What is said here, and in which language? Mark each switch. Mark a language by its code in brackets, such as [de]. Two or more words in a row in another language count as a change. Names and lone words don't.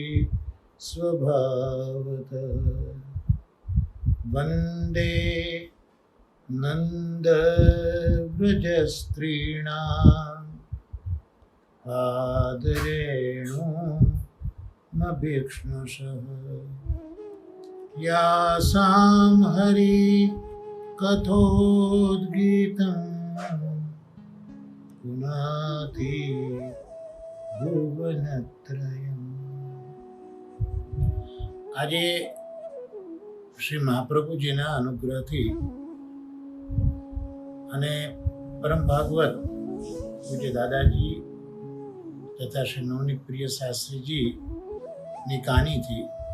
[sa] स्वभावतः वन्दे नन्दव्रजस्त्रीणाम् आदरेणुमभीक्ष्णशः यासां हरिकथोद्गीतं पुनाति भुवनत्रयम्। [gu] આજે શ્રી મહાપ્રભુજીના અનુગ્રહથી અને પરમ ભાગવત પૂજ્ય દાદાજી તથા શ્રી નવનીત પ્રિય શાસ્ત્રીજીની કાનીથી